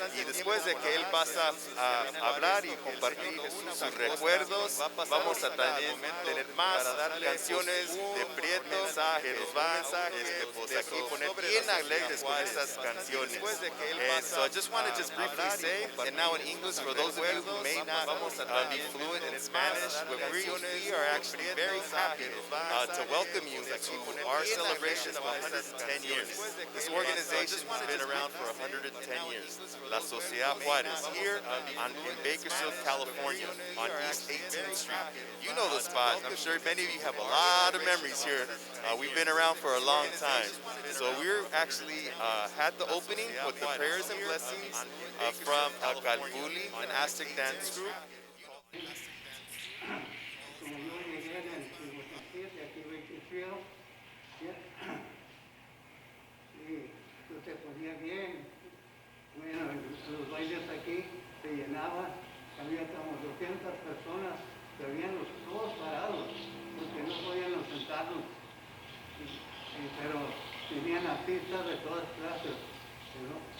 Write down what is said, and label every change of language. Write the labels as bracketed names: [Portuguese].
[Spanish] Y después de que él pasa a hablar y compartir sus recuerdos, vamos a tener más canciones de Prieto que nos va a aquí poner bien alegres con estas canciones. [English] And so I just want to briefly say, and now in English, for those of you who may not be fluent in Spanish, we are actually very happy to welcome you to our celebration of 110 years. This organization has been around for 110 years. La Sociedad Juárez, here in Bakersfield, California, on East 18th Street. You know the spot. I'm sure many of you have a lot of memories here. We've been around for a long time. So we're actually had the opening with the prayers and blessings from Calif, an Aztec dance group. [Spanish] Como yo llegué en el 57, aquí en Bakersfield, y tú te ponías bien. Bueno, los bailes aquí se llenaban, había como 200 personas, que habían todos parados, porque no podían sentarnos, pero tenían artistas de todas clases, ¿no?